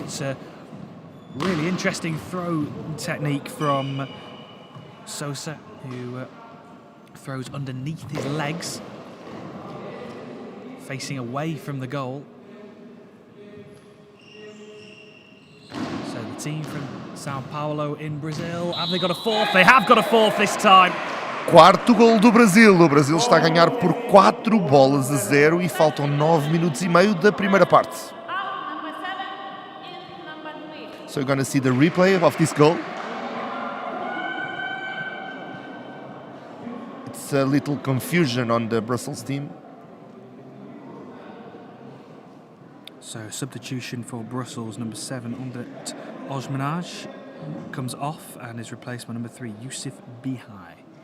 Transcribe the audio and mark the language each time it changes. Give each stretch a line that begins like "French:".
English: It's a really interesting throw technique from Sosa, who throws underneath his legs, facing away from the goal. So the team from Sao Paulo in Brazil, have they got a fourth? They have got a fourth this time.
Portuguese: Quarto gol do Brasil. O Brasil está a ganhar por 4-0 e faltam 9 minutos e meio da primeira parte.
English: So you're going to see the replay of this goal. It's a little confusion on the Brussels team. So substitution for Brussels, number 7, Umdet Osmanaj comes off and is replaced by number 3, Yusuf Bihai.